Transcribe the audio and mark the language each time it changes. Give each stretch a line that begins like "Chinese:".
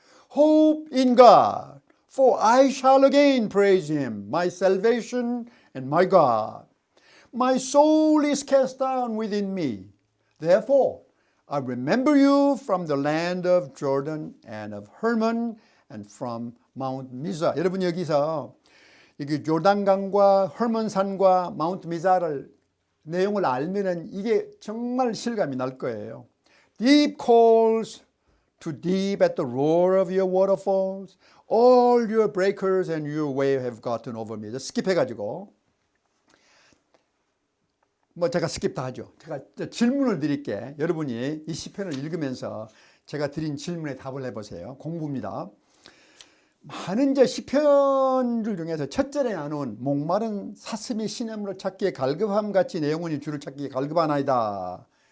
English: Hope in God, for I shall again praise him, my salvation and my God. My soul is cast down within me. Therefore, I remember you from the land of Jordan and of Hermon and from Mount Mizar.
Korean: 여러분 여기서 이게 요단강과 hermon산과 마운트 미자를 내용을 알면은 이게 정말 실감이 날 거예요.
English: Deep calls to deep at the roar of your waterfalls. All your breakers and your wave have gotten over me.
Korean: 스킵해가지고 제가 스킵 다 하죠. 제가 질문을 드릴게. 여러분이 이 시편을 읽으면서 제가 드린 질문에 답을 해보세요. 공부입니다. 많은 시편들 중에서 첫 절에 나눈 목마른 사슴이 시냇물을 찾기에 갈급함같이 내 영혼이 주를 찾기에 갈급하나이다.